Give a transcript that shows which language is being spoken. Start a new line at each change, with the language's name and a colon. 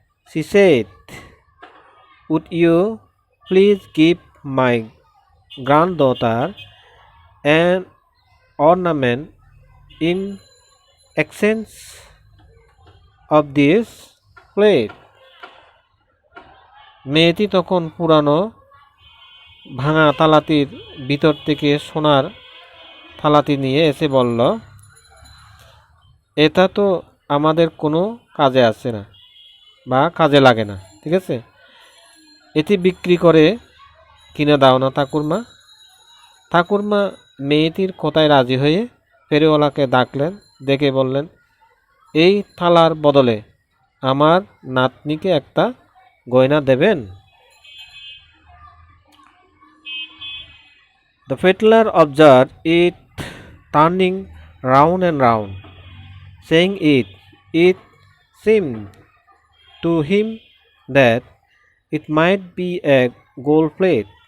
English: She said, "Would you please give my granddaughter an ornament in exchange of this plate?"
Bangla: মেয়েটি তখন পুরানো ভাঙা থালাটির ভিতর থেকে সোনার থালাটি নিয়ে এসে বলল, "এটা তো আমাদের কোনো কাজে আসে না বা কাজে লাগে না। ঠিক আছে, এটি বিক্রি করে কিনে দাও না ঠাকুরমা।" ঠাকুরমা মেয়েটির কথায় রাজি হয়ে ফেরিওয়ালাকে ডাকলেন, ডেকে বললেন, "এই থালার বদলে আমার নাতনিকে একটা গয়না দেবেন?"
English: The peddler observed it turning round and round, saying it seemed to him that it might be a gold plate.